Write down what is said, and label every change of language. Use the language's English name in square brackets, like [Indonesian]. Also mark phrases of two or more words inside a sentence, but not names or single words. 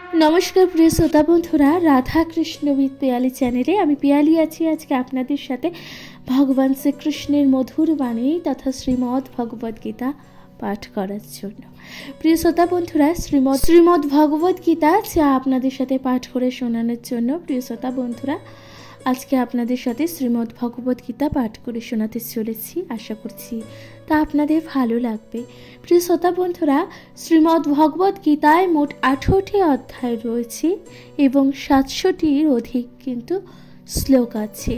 [Bangla] নমস্কার প্রিয় শ্রোতা বন্ধুরা রাধা কৃষ্ণ উইথ পিয়ালী চ্যানেলে আমি পিয়ালী আছি আজকে আপনাদের সাথে ভগবান শ্রীকৃষ্ণের মধুর বাণী তথা শ্রীমদ্ ভগবদ গীতা পাঠ করার জন্য। প্রিয় শ্রোতা বন্ধুরা শ্রীমদ্ ভগবদ গীতা যা আপনাদের সাথে পাঠ করে শোনানোর জন্য প্রিয় শ্রোতা বন্ধুরা আজকে আপনাদের সাথে শ্রীমদ্ ভগবদ গীতা পাঠ করে শোনাতে চলেছি। আশা করছি তা আপনাদের ভালো লাগবে। প্রিয় শ্রোতা বন্ধুরা, শ্রীমদ্ ভগবদ গীতায় মোট 18টি অধ্যায় রয়েছে এবং 700টির অধিক কিন্তু শ্লোক আছে।